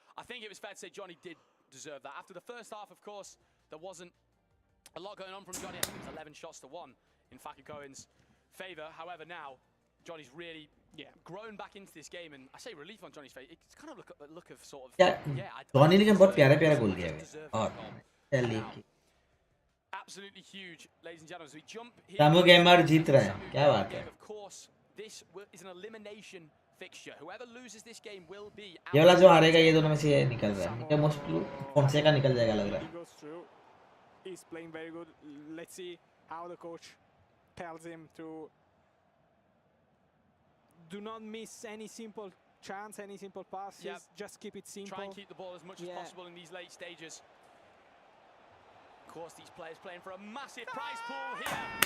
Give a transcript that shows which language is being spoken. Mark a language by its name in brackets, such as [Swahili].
[English] I think it was fair to say Johnny did deserve that. After the first half, of course, there wasn't a lot going on from Johnny. I think it was 11 shots to 1 in Faku Cohen's favour. However, now Johnny's really grown back into this game, and I say relief on Johnny's face. It's kind of look of sort of [Hindi] Johnny ने बहुत प्यारा गोल दिया है. और चलिए. [English] Absolutely huge, ladies and gentlemen. As we jump here. [Hindi] Samu gamer जीत रहा है. क्या बात है? [English] Of course, this is an elimination fixture. Whoever loses this game will be. [Hindi] ये वाला जो हारेगा ये दोनों में से निकल रहा है. क्या मोस्टली फोंसेका निकल जाएगा लग रहा है. [English] He goes through. He's playing very good. Let's see how the coach tells him to do not miss any simple chance, any simple passes. Just keep it simple. Try and keep the ball as much as possible in these late stages. Of course, these players playing for a massive prize pool here.